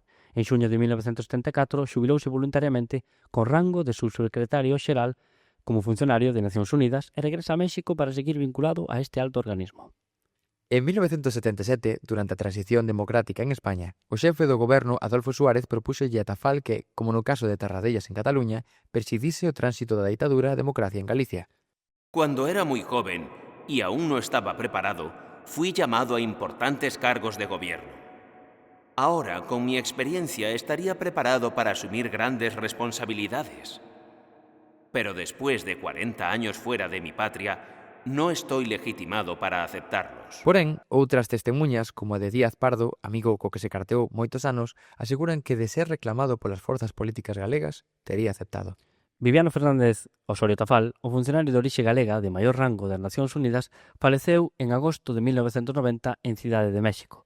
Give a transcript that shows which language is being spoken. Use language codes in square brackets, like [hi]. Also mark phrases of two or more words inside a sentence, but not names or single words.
[gl] En xuño de 1974 xubilouse voluntariamente con rango de subsecretario xeral como funcionario de Nacións Unidas e regresa a México para seguir vinculado a este alto organismo. En 1977, durante a transición democrática en España, o xefe do goberno Adolfo Suárez propúxolle a Tafal que, como no caso de Tarradellas en Cataluña, persidise o tránsito da ditadura a democracia en Galicia. [es] Cuando era muy joven y aún no estaba preparado, fui llamado a importantes cargos de gobierno. Ahora, con mi experiencia, estaría preparado para asumir grandes responsabilidades. Pero después de 40 años fuera de mi patria, no estoy legitimado para aceptarlos. [gl] Porén, outras testemuñas, como a de Díaz Pardo, amigo co que se carteou moitos anos, aseguran que de ser reclamado polas forzas políticas galegas, tería aceptado. Viviano Fernández Osorio Tafal, o funcionario de orixe galega de maior rango das Nacións Unidas, faleceu en agosto de 1990 en Cidade de México.